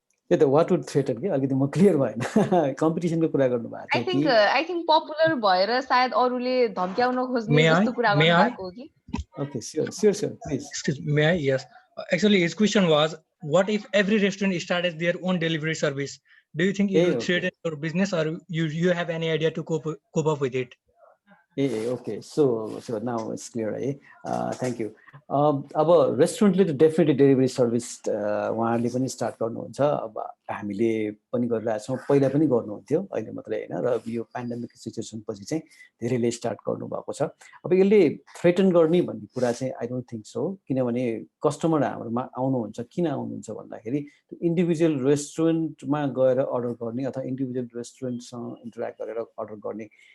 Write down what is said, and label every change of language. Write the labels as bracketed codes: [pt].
[ne] त्यो त [en] what would threaten [ne] के अलिकति म क्लियर भएन कम्पिटिसनको कुरा गर्नु भएको थियो I think popular भएर सायद अरूले धम्क्याउन खोज्ने जस्तो कुरा गर्नु भएको हो कि [en] Okay, sure, please. Excuse me, may I? Yes. Actually, his question was, what if every restaurant started their own delivery service? Do you think it will threaten your business, or you have any idea to cope up with it? Okay, so now it's clear, thank you. [ne] अब रेस्टुरेन्टले त definitely delivery service उहाँहरूले पनि start गर्नुहुन्छ अब हामीले पनि गरिरहेछौँ पहिला पनि गर्नुहुन्थ्यो अहिले मात्रै हैन र यो पेन्डेमिक सिचुएसन पछि चाहिँ धेरैले स्टार्ट गर्नुभएको छ अब यसले थ्रेटन गर्ने भन्ने कुरा चाहिँ [en] I don't think so [ne] किनभने कस्टमर हाम्रोमा आउनुहुन्छ किन आउनुहुन्छ भन्दाखेरि इन्डिभिजुअल रेस्टुरेन्टमा गएर अर्डर गर्ने अथवा इन्डिभिजुअल रेस्टुरेन्टसँग इन्टरेक्ट गरेर अर्डर गर्ने